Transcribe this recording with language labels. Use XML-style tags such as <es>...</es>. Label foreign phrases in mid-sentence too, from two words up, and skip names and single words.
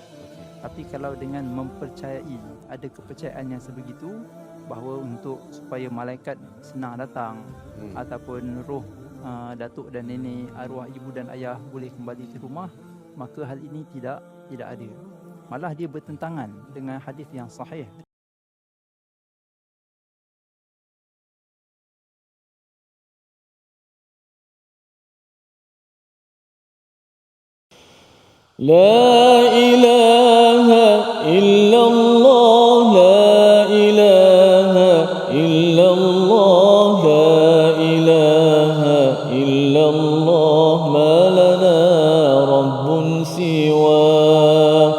<ms>Tapi kalau dengan mempercayai, ada kepercayaan yang sebegitu bahawa untuk supaya malaikat senang datang, ataupun roh datuk dan nenek, arwah ibu dan ayah boleh kembali ke rumah, maka hal ini tidak ada. Malah dia bertentangan dengan hadis yang sahih.</ms> <ar>لا إله إلا الله، لا إله إلا الله، لا إله إلا الله، ما لنا ربٌّ سوى.</ar>